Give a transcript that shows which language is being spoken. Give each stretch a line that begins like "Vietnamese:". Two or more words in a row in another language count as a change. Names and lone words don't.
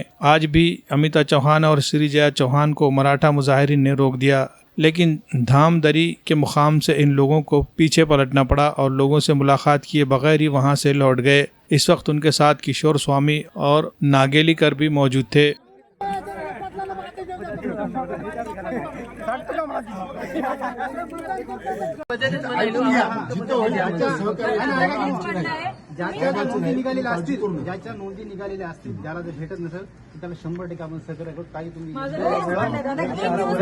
Urdu: آج بھی امیتا چوہان اور شری جیا چوہان کو مراٹھا مظاہرین نے روک دیا، لیکن دھامدری کے مقام سے ان لوگوں کو پیچھے پلٹنا پڑا اور لوگوں سے ملاقات کیے بغیر ہی وہاں سے لوٹ گئے۔ اس وقت ان کے ساتھ کشور سوامی اور ناگیلی کر بھی موجود تھے۔
Marathi: ज्याच्या नोंदी निघालेल्या असतील, ज्याला जर भेटत नसेल तर त्याला 100% आपण सहकार्य करू।